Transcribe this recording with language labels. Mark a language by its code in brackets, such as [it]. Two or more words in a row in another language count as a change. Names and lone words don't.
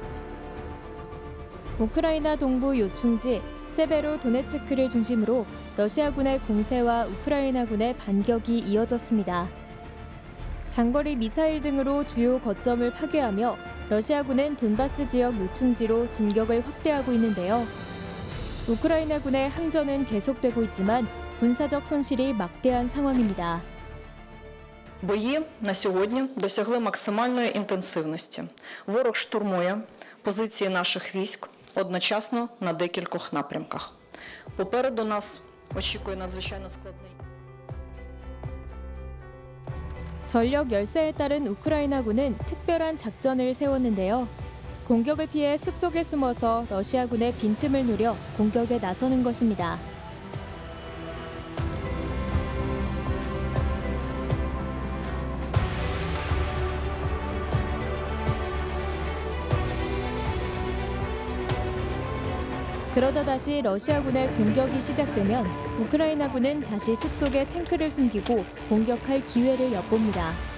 [ko] 우크라이나 동부 요충지 세베로도네츠크를 중심으로 러시아군의 공세와 우크라이나군의 반격이 이어졌습니다. 장거리 미사일 등으로 주요 거점을 파괴하며 러시아군은 돈바스 지역 요충지로 진격을 확대하고 있는데요. 우크라이나군의 항전은 계속되고 있지만 군사적 손실이 막대한 상황입니다. [uk] Бої на сьогодні досягли максимальної інтенсивності. Ворог штурмує позиції наших військ одночасно на декількох напрямках. Попереду нас очікує надзвичайно складний. [ko] 전력 열세에 따른 우크라이나군은 특별한 작전을 세웠는데요. 공격을 피해 숲속에 숨어서 러시아군의 빈틈을 노려 공격에 나서는 것입니다. 그러다 다시 러시아군의 공격이 시작되면 우크라이나군은 다시 숲속에 탱크를 숨기고 공격할 기회를 엿봅니다.